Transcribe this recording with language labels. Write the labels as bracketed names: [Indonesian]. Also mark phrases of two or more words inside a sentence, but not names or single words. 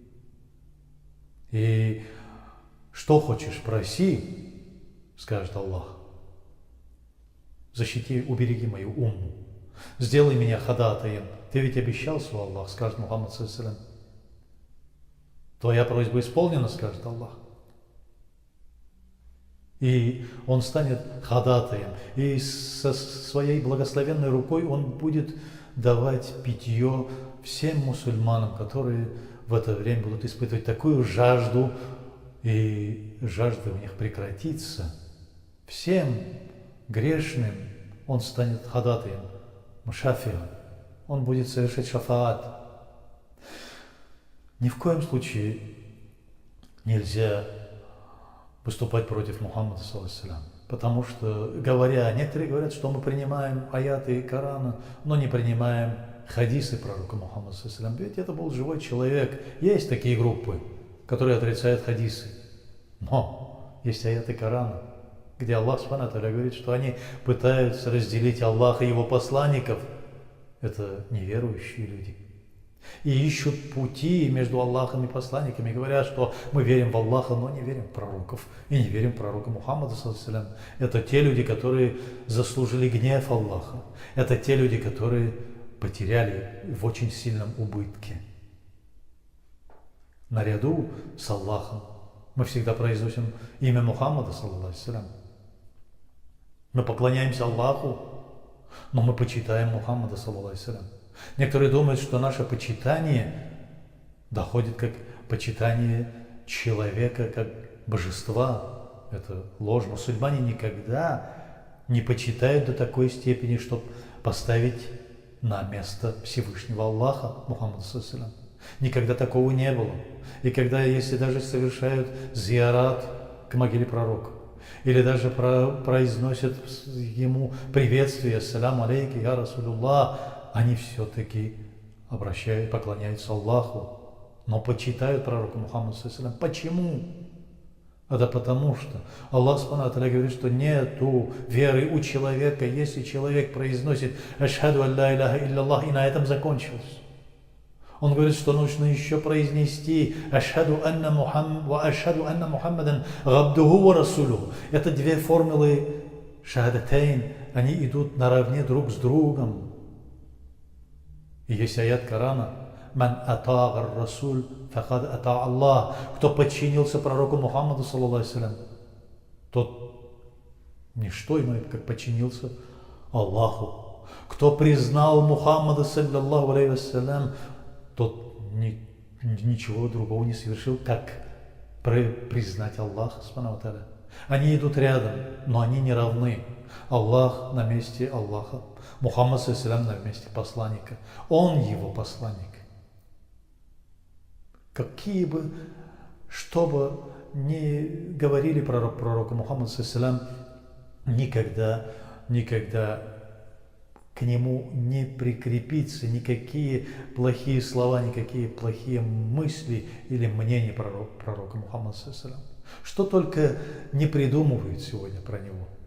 [Russian] И что хочешь, проси», скажет Аллах. «Защити, убереги мою умму, сделай меня ходатаем. Ты ведь обещал, свой Аллах», скажет Мухаммад [Arabic] صلى الله عليه وسلم. [Russian] «Твоя просьба исполнена», скажет Аллах. И он станет ходатаем, и со своей благословенной рукой он будет давать питье всем мусульманам, которые в это время будут испытывать такую жажду, и жажда у них прекратится. Всем грешным он станет ходатаем, мушафием, он будет совершать шафаат. Ни в коем случае нельзя выступать против Мухаммада, [Arabic] صلى الله عليه وسلم, [Russian] потому что, некоторые говорят, что мы принимаем аяты Корана, но не принимаем хадисы пророка Мухаммада, [Arabic] صلى الله عليه وسلم, [Russian] ведь это был живой человек. Есть такие группы, которые отрицают хадисы, но есть аяты Корана, где Аллах [Arabic] سبحانه وتعالى [Russian] говорит, что они пытаются разделить Аллаха и его посланников. Это неверующие люди. И ищут пути между Аллахом и посланниками, говорят, что мы верим в Аллаха, но не верим в пророков, и не верим в пророка Мухаммада, [Arabic] صلى الله عليه وسلم. [Russian] Это те люди, которые заслужили гнев Аллаха. Это те люди, которые потеряли в очень сильном убытке. Наряду с Аллахом мы всегда произносим имя Мухаммада, [Arabic] صلى الله عليه وسلم. [Russian] Мы поклоняемся Аллаху, но мы почитаем Мухаммада, [Arabic] صلى الله عليه وسلم. [Russian] Некоторые думают, что наше почитание доходит как почитание человека, как божества. Это ложь. Мусульмане никогда не почитают до такой степени, чтобы поставить на место Всевышнего Аллаха, Мухаммада, [Arabic] صلى الله عليه وسلم. [Russian] Никогда такого не было. И когда, если даже совершают зиарат к могиле пророка, или даже произносят ему приветствие: [Arabic] «السلام عليك يا رسول الله», [Russian] они все-таки поклоняются Аллаху, но почитают пророка Мухаммада, [Arabic] صلى الله عليه وسلم. [Russian] Почему? Это потому что Аллах [Arabic] سبحانه وتعالى [Russian] говорит, что нету веры у человека, если человек произносит [Arabic] «أشهد أن لا إله إلا الله», [Russian] и на этом закончилось. Он говорит, что нужно еще произнести [Arabic] «أشهد أن محمدا عبده ورسوله». [Russian] Это две формулы шахадатейн, они идут наравне друг с другом. И есть аят Корана: [Arabic] «من أطاع الرسول فقد أطاع الله». [Russian] Кто подчинился пророку Мухаммаду, [Arabic] صلى الله عليه وسلم, [Russian] тот не что иное, как подчинился Аллаху. Кто признал Мухаммада, [Arabic] صلى الله عليه وسلم, [Russian] тот ничего другого не совершил, как признать Аллаха, [Arabic] سبحانه وتعالى. [Russian] Они идут рядом, но они не равны. Аллах на месте Аллаха, Мухаммад [Arabic] صلى الله عليه وسلم [Russian] на месте посланника. Он его посланник. Что бы ни говорили пророку Мухаммаду [Arabic] صلى الله عليه وسلم, [Russian] никогда к нему не прикрепиться никакие плохие слова, никакие плохие мысли или мнения пророка Мухаммада ﷺ. Что только не придумывают сегодня про него.